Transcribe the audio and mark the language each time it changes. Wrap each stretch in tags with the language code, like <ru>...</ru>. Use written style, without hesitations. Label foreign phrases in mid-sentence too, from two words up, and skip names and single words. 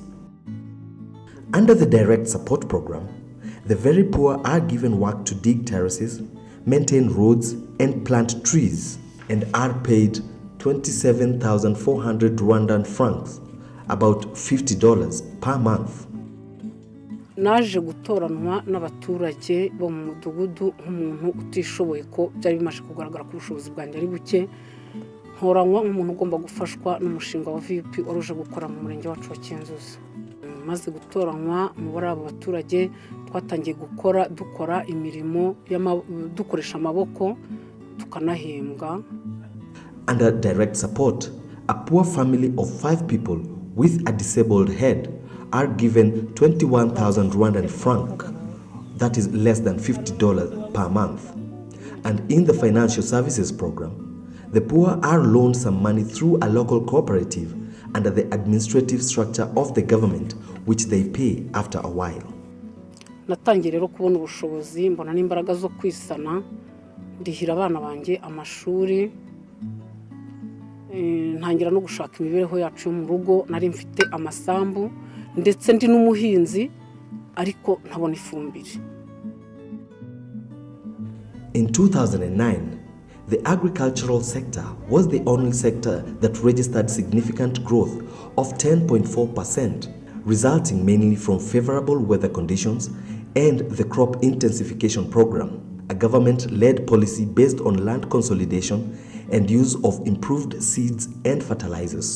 <en>Under the direct support program, the very poor are given work to dig terraces, maintain roads, and plant trees, and are paid 27,400 Rwandan francs, about $50 per month.</en> <rw>Naje gutoranwa n'abaturage bo mu mudugudu nk'umuntu utishoboye ko byari bimaze kugaragara ku bushobozi bwanjye ari buke, ntoranywa nk'umuntu ugomba gufashwa n'umushinga wa VP waruje gukora mu murenge wacu wa Kinzuzi. Maze gutoranywa mu bari abo baturage twatangiye dukora imirimo dukoresha amaboko tukanahembwa.</rw> <en>Under direct support, a poor family of 5 people with a disabled head are given 21,000 Rwandan franc, that is less than $50 per month. And in the financial services program, the poor are loaned some money through a local cooperative under the administrative structure of the government, which they pay after a while.</en> <rw>Natangiye rero kubona ubushobozi mbona n'imbaraga zo kwisana, ndihira abana banjye amashuri, ntangira no gushaka imibereho yacu mu rugo. Nari mfite amasambu ndetse ndi n'umuhinzi ariko ntabona ifumbire.</rw> <en>In 2009, the agricultural sector was the only sector that registered significant growth of 10.4%, resulting mainly from favorable weather conditions and the crop intensification program, a government-led policy based on land consolidation and use of improved seeds and fertilizers.</en>